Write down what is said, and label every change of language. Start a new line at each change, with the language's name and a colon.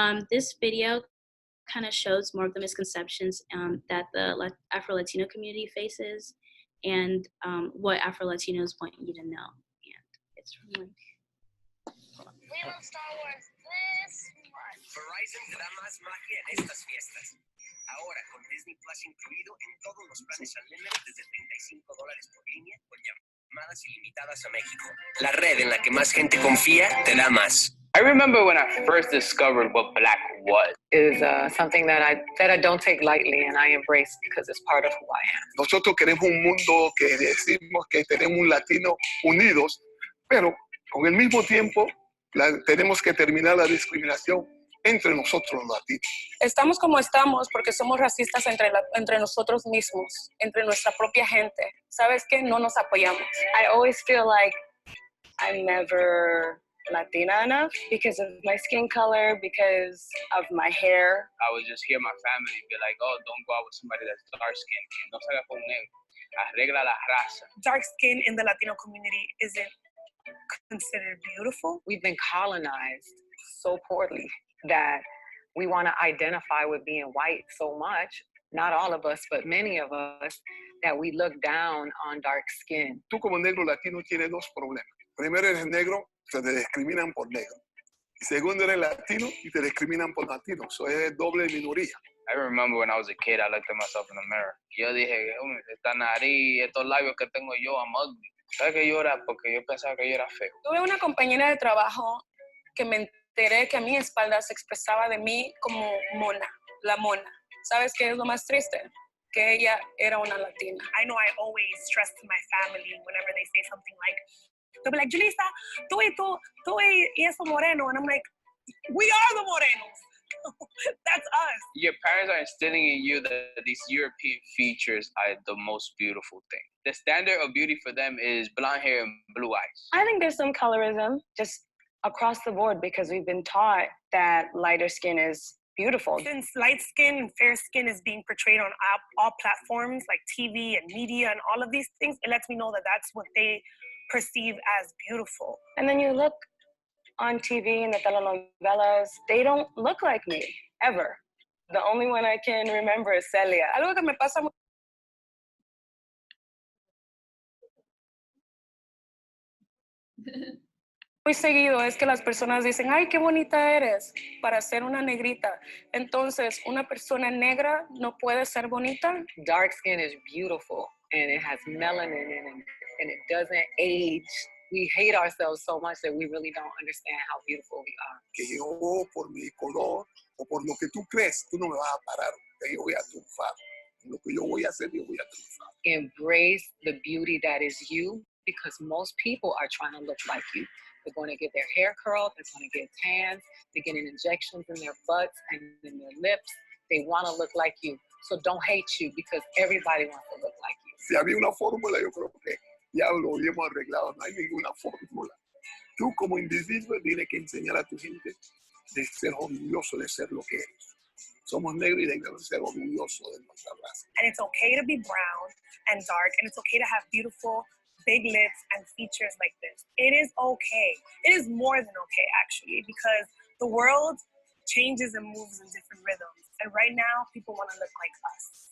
English: This video kind of shows more of the misconceptions that the Afro-Latino community faces, and what Afro-Latinos want you to know. And it's from We love Star Wars this much.
Spanish: Verizon te da más magia en estas fiestas. Ahora con Disney Plus incluido en todos los planes Unlimited desde $35 por línea con llamadas ilimitadas a México. La red en la que más gente confía te da más.
English: I remember when I first discovered what Black was. Is something that I don't take lightly, and I embrace because it's part of who I am.
Spanish: Nosotros queremos un mundo que decimos que tenemos un latino unidos, pero con el mismo tiempo tenemos que terminar la discriminación entre nosotros los latinos. Estamos como estamos porque somos racistas entre nosotros mismos, entre nuestra propia gente. ¿Sabes qué? No nos apoyamos.
English: I always feel like I'm never Latina enough because of my skin color, because of my hair. I would just hear my family be like, oh, don't go out with somebody that's dark-skinned.
Spanish: Que no salga con un negro. Arregla la raza.
English: Dark skin in the Latino community isn't considered beautiful. We've been colonized so poorly that we want to identify with being white so much, not all of us, but many of us, that we look down on dark skin.
Spanish: Tú como negro latino tienes dos problemas. Primero, eres negro, te discriminan por negro. Y segundo, eres latino y te discriminan por latino. Eso es doble minoría.
English: I remember when I was a kid, I looked at myself in the mirror.
Spanish: Yo dije, esta nariz, estos labios que tengo yo,
English: I'm ugly.
Spanish: ¿Sabes que yo era? Porque yo pensaba que yo era feo. Tuve una compañera de trabajo que me enteré que a mi espalda se expresaba de mí como mona, la mona. ¿Sabes qué es lo más triste? Que ella era una latina.
English: I know I always stress to my family whenever they say something like, they'll be like, Julissa,
Spanish: tú y eso moreno.
English: And I'm like, we are the morenos. That's us. Your parents are instilling in you that these European features are the most beautiful thing. The standard of beauty for them is blonde hair and blue eyes. I think there's some colorism just across the board because we've been taught that lighter skin is beautiful. Since light skin and fair skin is being portrayed on all platforms like TV and media and all of these things, it lets me know that that's what they perceive as beautiful. And then you look on TV in the telenovelas, they don't look like me, ever. The only one I can remember is Celia.
Spanish: Algo que me pasa muy seguido es que las personas dicen, ay, qué bonita eres para ser una negrita. Entonces, una persona negra no puede ser bonita.
English: Dark skin is beautiful, and it has melanin in it, and it doesn't age. We hate ourselves so much that we really don't understand how beautiful we are.
Spanish: Que yo, por mi color, o por lo que tú crees, tú no me vas a parar. Que yo voy a triunfar. Lo que yo voy a hacer, yo voy a triunfar.
English: Embrace the beauty that is you, because most people are trying to look like you. They're going to get their hair curled. They're going to get tans. They're getting injections in their butts and in their lips. They want to look like you. So don't hate you because everybody wants to look like you.
Spanish: Si había una fórmula, yo creo que ya lo habíamos arreglado. No hay ninguna fórmula. Tú como individuo tienes que enseñar a tu gente de ser orgulloso de ser lo que eres. Somos negros y debemos ser orgullosos de nuestra raza.
English: And it's okay to be brown and dark, and it's okay to have beautiful big lips and features like this. It is okay. It is more than okay, actually, because the world changes and moves in different rhythms. And right now, people want to look like us.